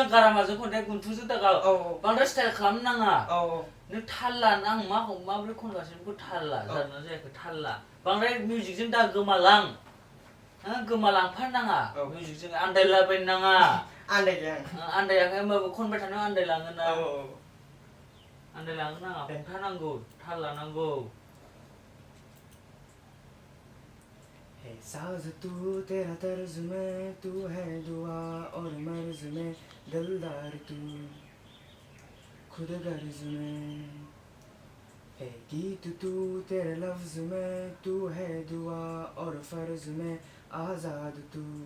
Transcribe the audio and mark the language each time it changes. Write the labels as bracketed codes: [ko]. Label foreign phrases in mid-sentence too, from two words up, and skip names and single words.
[brx] गारामाजों खननाय गुन्थुजों दागा बांद्राय स्टाइल खालामनो नाङा नों थालला आं माबोरै खनगासिनो बेखौ थालला जादोंना जायाखै थालला बांद्राय मिउजिकजों दा गोमालांफानो नाङा मिउजिकजों आन्दायलाबायनो नाङा आन्दायाखै होमबाबो खनबाय थानो आन्दायलाङो नाङा हमथानांगौ थाल लानांगौ [hi] है साज तू तेरा तर्ज में तू है दुआ और मर्ज में दिलदार तू खुद गर्ज में है गीत तू तेरे लफ्ज में तू है दुआ और फर्ज में आजाद तू